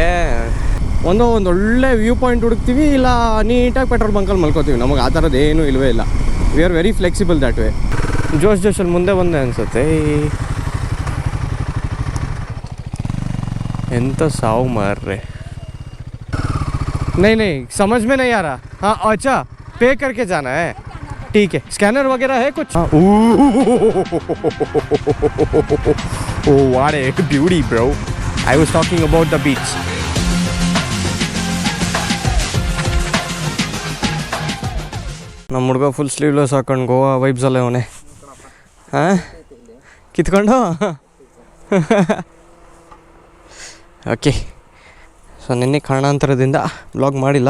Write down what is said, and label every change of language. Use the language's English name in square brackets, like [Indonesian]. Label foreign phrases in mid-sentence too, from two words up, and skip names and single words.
[Kannada] ಒಂದು ಒಳ್ಳೆ [English] view point [Kannada] ಹುಡುಕ್ತೀವಿ, ಇಲ್ಲ ನೀಟಾಗಿ ಪೆಟ್ರೋಲ್ ಬಂಕಲ್ಲಿ ಮಲ್ಕೋತೀವಿ. ನಮಗೆ ಆ ಥರದ್ದು ಏನೂ ಇಲ್ಲವೇ ಇಲ್ಲ. [English] we are very flexible that way. [Kannada] ಜೋಶಲ್ಲಿ ಮುಂದೆ ಬಂದೆ ಅನಿಸುತ್ತೆ. ಎಂಥ ಸಾವು ಮಾರ್ರೆ. [Hindi] नहीं समझ में नहीं आ रहा. हाँ अच्छा, पे करके जाना है. ठीक है, स्कैनर वगैरह है कुछ? [English] Oh what a beauty bro. I was talking about the beach. [Kannada] ನಮ್ಮ ಹುಡುಗ [English] full sleeveless [Kannada] ಹಾಕೊಂಡು ಗೋವಾ ವೈಬ್ಸ್ ಅಲ್ಲೇ ಅವನೇ. ಹಾಂ ಕಿತ್ಕೊಂಡು ಓಕೆ. ಸೊ ನಿನ್ನೆ ಕಾರಣಾಂತರದಿಂದ ವ್ಲಾಗ್ ಮಾಡಿಲ್ಲ.